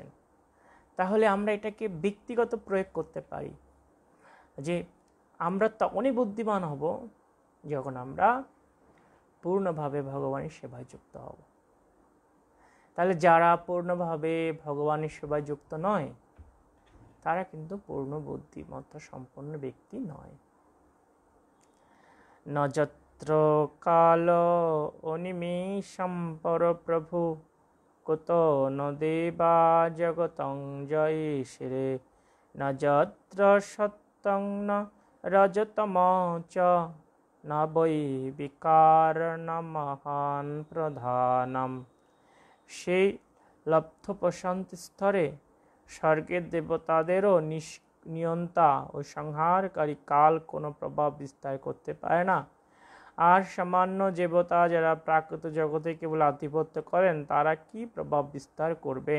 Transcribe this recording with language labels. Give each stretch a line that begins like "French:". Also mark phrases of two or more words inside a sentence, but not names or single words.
Bangla: তাহলে আমরা এটাকে ব্যক্তিগত প্রয়োগ করতে পারি যে আমরা তখনই বুদ্ধিমান হব যখন আমরা পূর্ণভাবে ভগবানের সেবায় যুক্ত হব। তাহলে যারা পূর্ণভাবে ভগবানের সেবায় যুক্ত নয় তারা কিন্তু পূর্ণ বুদ্ধিমত্তা সম্পন্ন ব্যক্তি নয়।
Sanskrit: ন যত্র কাল অনিমেষম পরপ্রভু কুত ন দেবা জগতং জয়িষ্যে ন যত্র সত্যং ন রজতম চ ন বৈ বিকারণ মহান প্রধানম।
Bangla: সেই লব্ধ প্রশান্ত স্তরে স্বর্গের দেবতাদেরও নিয়ন্তা ও সংহারকারী কাল কোনো প্রভাব বিস্তার করতে পারে না। আর সামান্য দেবতা যারা প্রাকৃত জগতে কেবল আধিপত্য করেন তারা কি প্রভাব বিস্তার করবেন?